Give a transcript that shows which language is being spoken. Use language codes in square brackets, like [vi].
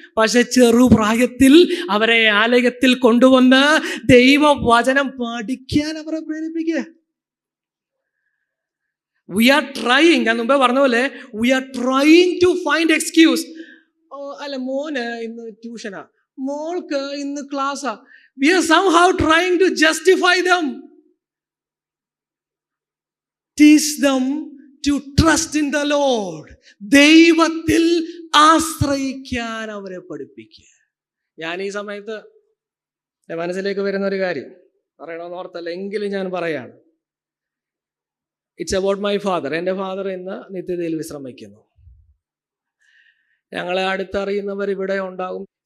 [ml] പക്ഷെ ചെറുപ്രായത്തിൽ അവരെ ആലയത്തിൽ കൊണ്ടുവന്ന് ദൈവവചനം പഠിക്കാൻ അവരെ പ്രേരിപ്പിക്കുക. [en] we are trying, [ml] ഞാൻ മുമ്പേ പറഞ്ഞ പോലെ, [en] We are trying to find excuse. [ml] അല്ല, മോന് ഇന്ന് ട്യൂഷനാ, മോൾക്ക് ഇന്ന് ക്ലാസ്സാ. [en] We are somehow trying to justify them. Teach them to trust in the Lord. [ml] ദൈവത്തിൽ ആശ്രയിക്കാൻ അവരെ പഠിപ്പിക്കുക. ഞാൻ ഈ സമയത്ത് എൻ്റെ മനസ്സിലേക്ക് വരുന്ന ഒരു കാര്യം പറയണമെന്ന് ഓർത്തല്ല, എങ്കിലും ഞാൻ പറയാണ്. [en] It's about my father. [ml] എൻ്റെ ഫാദർ ഇന്ന് നിത്യതയിൽ വിശ്രമിക്കുന്നു. ഞങ്ങളെ അടുത്തറിയുന്നവർ ഇവിടെ ഉണ്ടാകും.